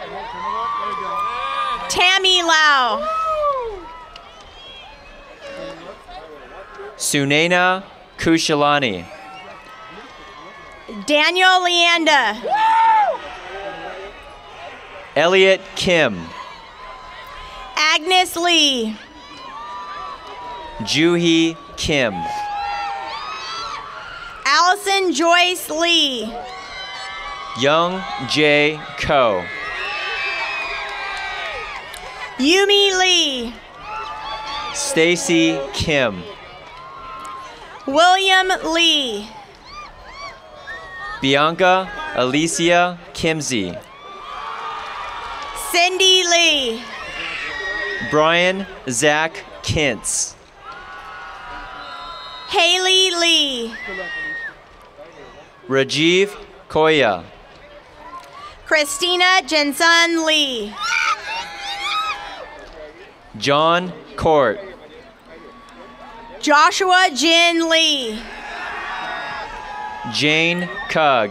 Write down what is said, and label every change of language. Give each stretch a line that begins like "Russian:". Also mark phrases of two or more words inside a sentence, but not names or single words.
English: Tammy Lau. Sunena Kushalani. Daniel Leanda. Elliot Kim. Agnes Lee. Juhi Kim. Allison Joyce Lee. Young J. Ko. Yumi Lee. Stacy Kim. William Lee. Bianca Alicia Kimsey. Cindy Lee. Brian Zach Kintz. Haley Lee. Rajiv Koya. Christina Jensen Lee. John Court. Joshua Jin Lee. Jane Cug.